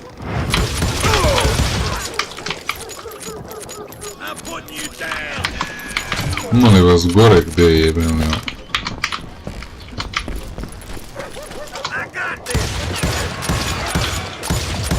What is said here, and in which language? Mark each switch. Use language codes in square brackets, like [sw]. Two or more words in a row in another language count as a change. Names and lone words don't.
[en] I'm putting you down. [hr] Ima li vas gore gdje je jebeno? [en] I got this.